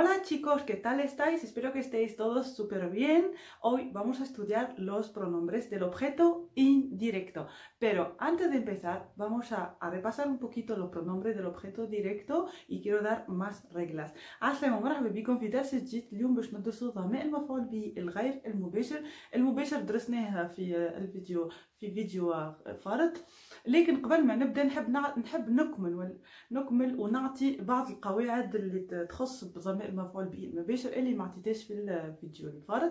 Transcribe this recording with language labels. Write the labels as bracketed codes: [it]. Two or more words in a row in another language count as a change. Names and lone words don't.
[es] Hola chicos, ¿qué tal estáis? Espero que estéis todos súper bien. Hoy vamos a estudiar los pronombres del objeto indirecto. Pero antes de empezar, vamos a repasar un poquito los pronombres del objeto directo y quiero dar más reglas. [ar] السلام ومرحبا بكم في درس جديد. اليوم باش ندرسوا ضمائر المفعول به الغير المباشر. المباشر درسناها في فيديو فارط، لكن قبل ما نبدا نحب نكمل ونعطي بعض القواعد اللي تخص بضمائر المفعول به المباشر اللي ما عطيتهاش في الفيديو الفارط.